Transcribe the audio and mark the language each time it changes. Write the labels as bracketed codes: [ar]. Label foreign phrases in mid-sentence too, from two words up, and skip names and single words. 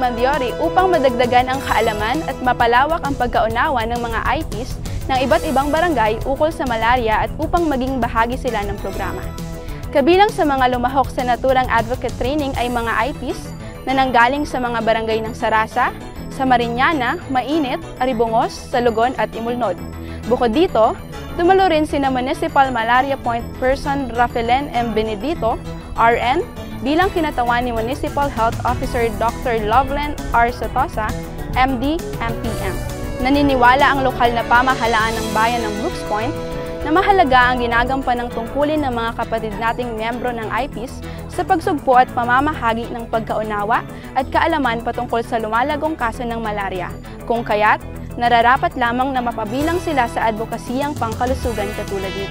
[tl] Mandiori upang madagdagan ang kaalaman at mapalawak ang pagkaunawa ng mga IPs ng iba't ibang barangay ukol sa malaria at upang maging bahagi sila ng programa. Kabilang sa mga lumahok sa naturang [en] advocate training [tl] ay mga IPs na nanggaling sa mga barangay ng Sarasa, Samariñana, Mainit, Aribongos, Salugon at Imulnod. Bukod dito, Dumalo rin sina Municipal Malaria Point Person Rafaelen M. Benedito, RN, bilang kinatawan ni Municipal Health Officer Dr. Loveland R. Sotosa, MD, MPM. Naniniwala ang lokal na pamahalaan ng bayan ng Brooks Point na mahalaga ang ginagampan ng tungkulin ng mga kapatid nating miyembro ng IPs sa pagsugpo at pamamahagi ng pagkaunawa at kaalaman patungkol sa lumalagong kaso ng malaria, kung kaya't nararapat lamang na mapabilang sila sa advokasiyang pangkalusugan katulad nito.